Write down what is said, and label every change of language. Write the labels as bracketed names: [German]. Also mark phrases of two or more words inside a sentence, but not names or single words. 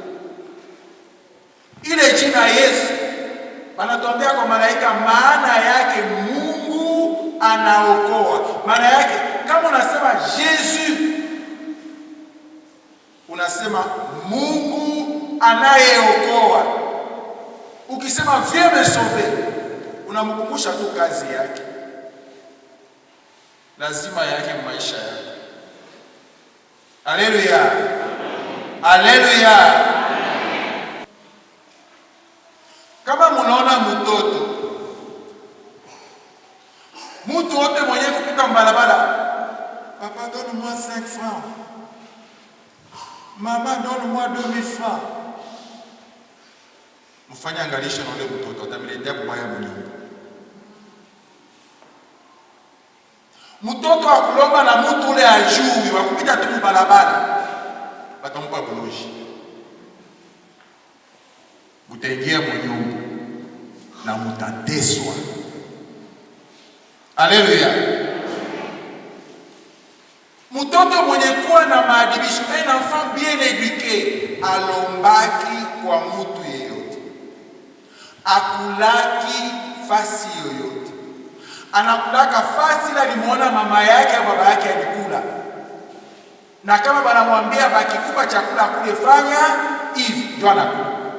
[Swahili] Ile jina Yesu wanatuambia kwa malaika maana yake Mungu anaokoa. Maana yake kama unasema Yesu, unasema Mungu anayeokoa. Ukisema [French] viens me sauver, [Swahili] unamkumbusha tu kazi yake, lazima yake maisha yake. Haleluya, haleluya. Kama munaona mtoto, mtu wote mwenye kupita mbalabala, [French] papa donne-moi 5 francs, mama donne-moi 2000 francs, [Swahili] mfanya angalisho na ule mtoto, atamletea kubaya mnyumba. Mtoto akulomba na mtu ule ajui, wakupita tu mbalabala, batampa buloji, mutaingia mnyumba na mutateswa. Haleluya. Mtoto mwenye kuwa na maadibisho, [French] un enfant bien éduqué, [Swahili] alombaki kwa mtu yeyote, akulaki fasi yoyote, anakulaka fasi la limuona mama yake au baba yake alikula, na kama banamwambia bakikupa chakula kule fanya hivi, ndio anakula.